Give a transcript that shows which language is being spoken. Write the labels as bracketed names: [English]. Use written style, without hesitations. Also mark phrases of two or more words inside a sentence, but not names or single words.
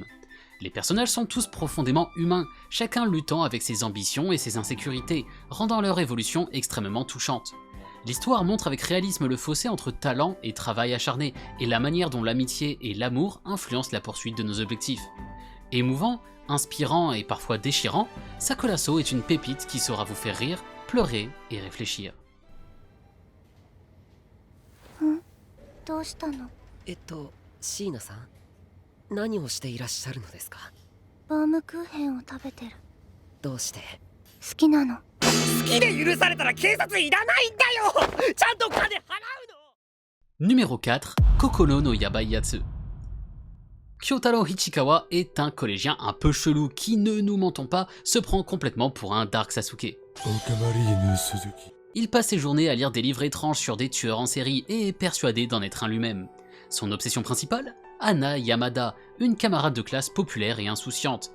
[French] Les personnages sont tous profondément humains, chacun luttant avec ses ambitions et ses insécurités, rendant leur évolution extrêmement touchante. L'histoire montre avec réalisme le fossé entre talent et travail acharné, et la manière dont l'amitié et l'amour influencent la poursuite de nos objectifs. Émouvant, inspirant et parfois déchirant, Sakuraso est une pépite qui saura vous faire rire, pleurer et réfléchir. [Japanese] どうしたの？椎名さん、何をしていらっしゃるのですか？バームクーヘンを食べてる。どうして？好きなの。好きで許されたら警察いらないんだよ。ちゃんと金払うの。 [French] Numéro 4, Kokoro no Yabai Yatsu. Kyotaro Ichikawa est un collégien un peu chelou qui, ne nous mentons pas, se prend complètement pour un Dark Sasuke. Il passe ses journées à lire des livres étranges sur des tueurs en série et est persuadé d'en être un lui-même. Son obsession principale ? Hana Yamada, une camarade de classe populaire et insouciante.